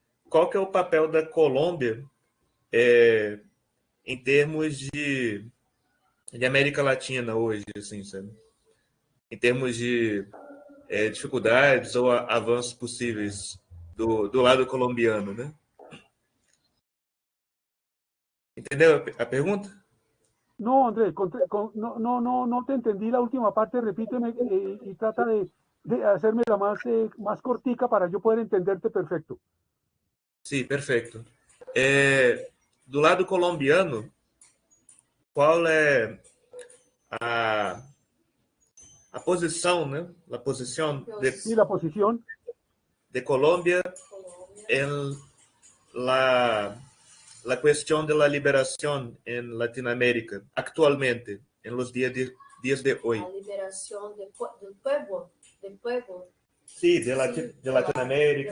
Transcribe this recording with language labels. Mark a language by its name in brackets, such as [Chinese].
[Portuguese] Qual que é o papel da Colômbia em termos de América Latina hoje, assim, sabe? Em termos de dificuldades ou avanços possíveis do lado colombiano, né? Entendeu a pergunta? [Spanish] No, Andrés, no te entendí la última parte, repíteme y trata de hacérmela más cortica para yo poder entenderte perfecto. [Portuguese] Sim, perfeito. Do lado colombiano, qual é a posição, né? A posição [Spanish] Sí, la posición de Colômbia em la cuestión de la liberación en Latinoamérica actualmente, en los días de hoy. La liberación del pueblo. Sí, de Latinoamérica,